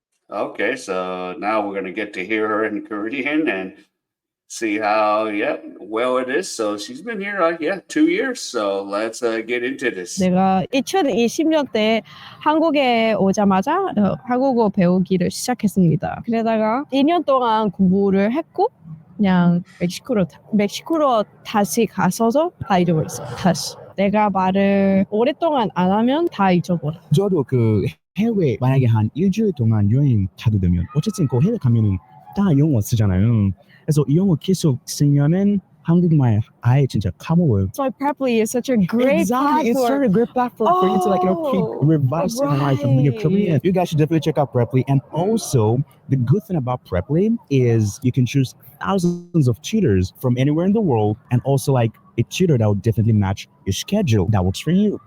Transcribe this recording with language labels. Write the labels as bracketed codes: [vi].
[en] Okay, so now we're gonna get to hear her in Korean and see how well it is. So she's been here 2 years. So let's get into this. [ko] 내가 2020년대 한국에 오자마자 한국어 배우기를 시작했습니다. 그러다가 2년 동안 공부를 했고 그냥 멕시코로 다시 가서서 다 잊어버렸어요. 다시. 내가 말을 오랫동안 안 하면 다 잊어버려. 저도 그 해외 만약에 한 일주일 동안 여행 가도 되면 어쨌든 그 해외 가면은 다 영어 쓰잖아요. 그래서 이 영어 계속 쓰면은 한국말 아예 진짜 까먹어요. [en] So Preply is such a great Exactly, it's platform. such a great platform for you to like keep Oh, revising on your Korean. right. You guys should definitely check out Preply. And also, the good thing about Preply is you can choose thousands of tutors from anywhere in the world, and also like a tutor that will definitely match your schedule that works for you.